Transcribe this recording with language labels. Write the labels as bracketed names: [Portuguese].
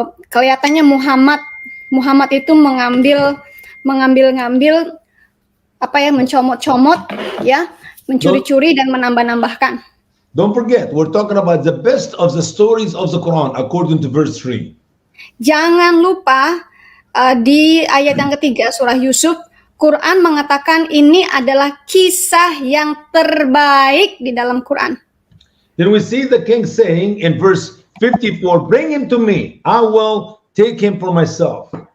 [Indonesian] Kelihatannya Muhammad itu mengambil mencomot-comot, ya, mencuri-curi dan menambah-nambahkan. [English] Don't forget, we're talking about the best of the stories of the Quran according to verse 3. [Indonesian] Jangan lupa di ayat yang ketiga surah Yusuf, Quran mengatakan ini adalah kisah yang terbaik di dalam Quran. [English] Then we see the king saying in verse 54, bring him to me, I will take him for myself.